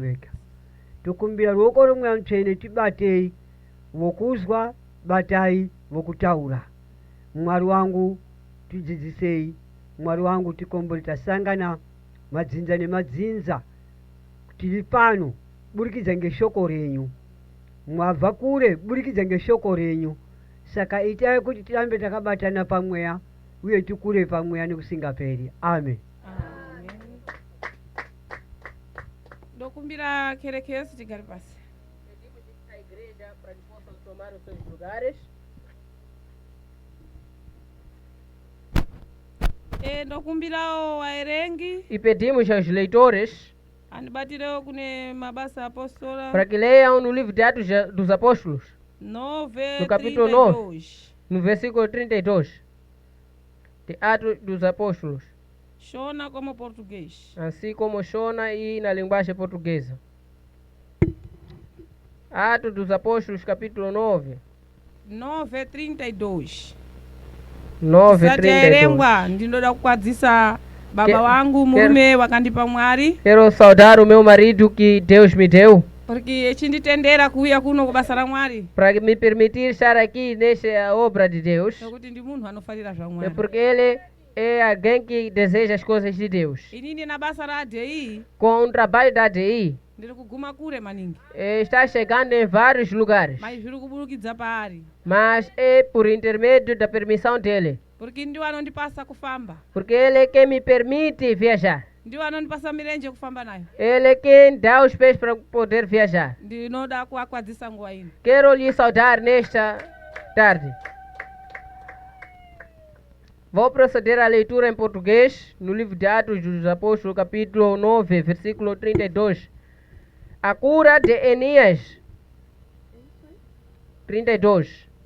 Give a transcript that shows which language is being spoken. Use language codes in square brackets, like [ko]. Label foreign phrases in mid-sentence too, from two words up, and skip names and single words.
[sn] vega tokumbira ruoko rumwe mutsvene tibatei vokuzwa batai vokutaura Mwari wangu tidzidzisei Mwari wangu tikombole tasangana madzinza nemadzinza tiri pano burikidza ngeshoko renyu mwabva kure burikidza ngeshoko renyu saka itai kuti tirambe takabatana pamweya uye tikure pamweya nekusingaperi amen. Ndokumbira kerekezo tigare pasi. [pt] Pedimos à igreja para que possam tomar os seus lugares. [sn] Ndokumbira waerengi. [pt] E pedimos aos leitores para que leiam no livro de Atos dos Apóstolos, no capítulo 9, no versículo 32, de Atos dos Apóstolos. Shona como português. Assim como Shona e na linguagem portuguesa. Atos dos Apóstolos, capítulo 9. 9:32. 9:32. [sn] Ndinoda kukwadzisa baba wangu mume wakandipa Mwari. [pt] Quero saudar o meu marido que Deus me deu. [sn] Porque echinditendera kuuya kuno kubasa la Mwari. [pt] Para me permitir estar aqui nesta obra de Deus. [sn] Nokuti ndi munthu anofarira zva Mwari. [pt] É porque ele é alguém que deseja as coisas de Deus. [sn] Inini na basa la ADI. [pt] Com o trabalho da ADI, [sn] ndiri kuguma kure maningi. [pt] Está chegando em vários lugares. [sn] Mas zviri kuburukidza paari. [pt] Mas é por intermédio da permissão dele. [sn] Porque ndiwo anondipasa kufamba. [pt] Porque ele é quem me permite viajar. [sn] Ndiwo anondipasa mirenje kufamba nayo. [pt] Ele é quem dá os pés para poder viajar. [sn] Ndinoda kuakwadzisa nguwa ino. [pt] Quero lhe saudar nesta tarde. Vou proceder à leitura em português, no livro de Atos dos Apóstolos, capítulo 9, versículo 32. A cura de Enias. 32.